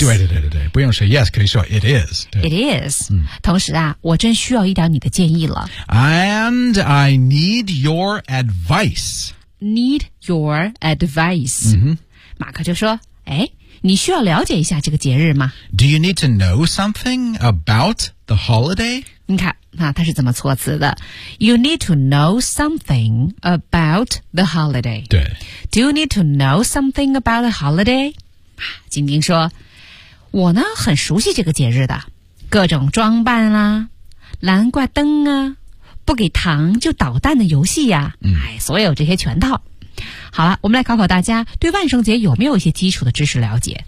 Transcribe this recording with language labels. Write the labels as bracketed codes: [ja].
[zh] 对对对对对不用说 yes, 可以说 [en] it is. It is.、嗯、 [zh] 同时啊我真需要一点你的建议了。 [en] And I need your advice. Need your advice.、 mm-hmm. [zh] 马克就说哎你需要了解一下这个节日吗 [en] Do you need to know something about the holiday? [zh] 你看那他是怎么措辞的 [en] You need to know something about the holiday [zh] 对 [en] Do you need to know something about the holiday? [zh] 晶晶说我呢很熟悉这个节日的各种装扮啦、蓝挂灯啊不给糖就捣蛋的游戏呀、所有这些全套好了，我们来考考大家对万圣节有没有一些基础的知识了解。